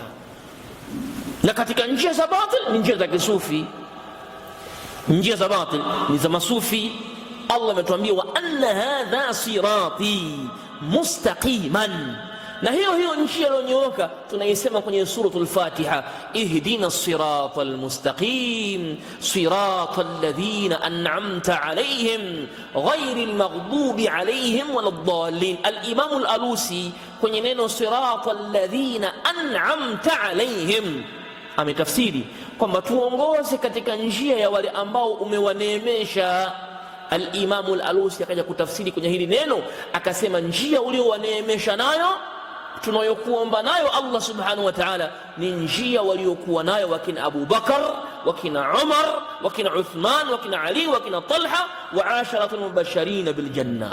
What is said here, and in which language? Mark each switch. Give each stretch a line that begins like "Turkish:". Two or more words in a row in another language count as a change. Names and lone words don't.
Swahili: Na katika njia za batil ni njia za kisufi, njia za batil ni za masufi. Allah ametuambia
Arabic: وأن هذا صراطي مستقيما,
Swahili: na hiyo njia iliyonyooka tunaisema kwenye suratul Fatiha,
Arabic: اهدنا الصراط المستقيم صراط الذين أنعمت عليهم غير المغضوب عليهم ولا الضالين.
Swahili: Al-Imam al-Alusi kwenye neno
Arabic: صراط الذين أنعمت عليهم
Swahili: ametafsiri kwamba tuongoze katika njia ya wale ambao umewaneemesha. Al-Imam al-Alusi akaja kutafsiri kwenye hili neno akasema, njia uliowaneemesha nayo tunayokuomba nayo Allah
Arabic: سبحانه وتعالى
Swahili: ni njia waliokuwa nayo wakina Abu Bakar, wakina Umar, wakina Uthman, wakina Ali, wakina Talha
Arabic: والعشرة المبشرين بالجنة.